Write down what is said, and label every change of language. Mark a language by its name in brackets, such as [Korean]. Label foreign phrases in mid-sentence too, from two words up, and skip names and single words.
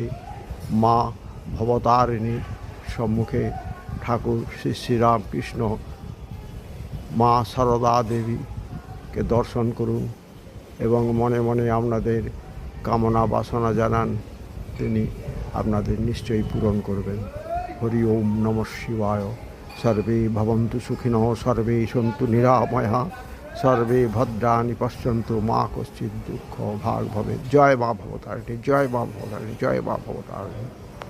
[Bangla] মা ভবতারিণীর সম্মুখে ঠাকুর শ্রী শ্রীরামকৃষ্ণ মা সারদা দেবীকে দর্শন করুন এবং মনে মনে আপনাদের কামনা বাসনা জানান, তিনি আপনাদের নিশ্চয়ই পূরণ করবেন। [Sanskrit] হরি ওম নমঃ শিবায়। সর্বে ভবন্তু সুখিনঃ, সর্বে সন্তু নিরাময়া, সর্বে ভদ্রাণি পশ্যন্তু মা কশ্চিৎ দুঃখ ভাগ ভবেৎ। [Bangla] জয় মা ভবতারিণী, জয় মা ভবতারিণী, জয় মা ভবতারিণী।